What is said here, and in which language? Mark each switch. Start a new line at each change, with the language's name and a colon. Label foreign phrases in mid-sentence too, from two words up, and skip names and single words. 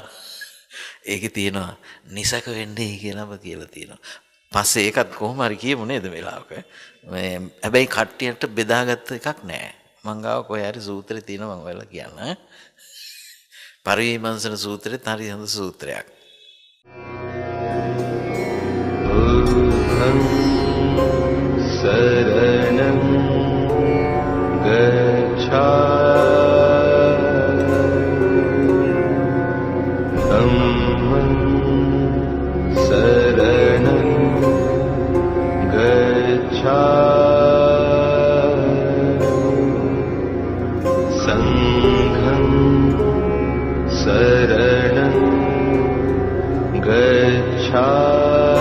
Sinhala: ඒකේ තියෙනවා නිසක වෙන්නේ කියලාම කියලා තියෙනවා. පස්සේ ඒකත් කොහොම හරි කියමු නේද වෙලාවක. මේ හැබැයි කට්ටියට බෙදාගත්ත එකක් නෑ. මං ගාව කොහේ හරි සූත්‍රේ තියෙනවා මම ඔයාලා කියන්න. පරිවිමර්ශන සූත්‍රෙත් හරි හොඳ සූත්‍රයක්.
Pali: බුද්ධං සරණං ගච්ඡාමි ධම්මං සරණං ගච්ඡාමි සංඝං සරණං ගච්ඡාමි